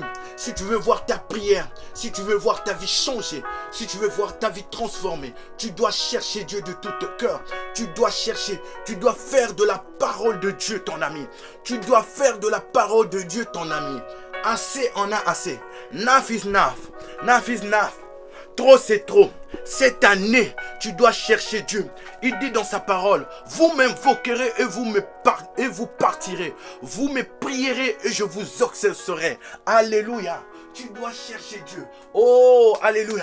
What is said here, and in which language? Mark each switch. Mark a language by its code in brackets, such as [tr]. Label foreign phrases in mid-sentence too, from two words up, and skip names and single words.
[fr] Si tu veux voir ta prière, si tu veux voir ta vie changer, si tu veux voir ta vie transformée, tu dois chercher Dieu de tout cœur. Tu dois chercher. Tu dois faire de la parole de Dieu ton ami. Tu dois faire de la parole de Dieu ton ami. Assez en a assez. [en] Naf is naf. Naf is naf. [fr] Trop c'est trop. Cette année, tu dois chercher Dieu. Il dit dans sa parole, vous m'invoquerez et vous partirez. Vous me prierez et je vous exaucerai. Alléluia. Tu dois chercher Dieu. Oh, alléluia.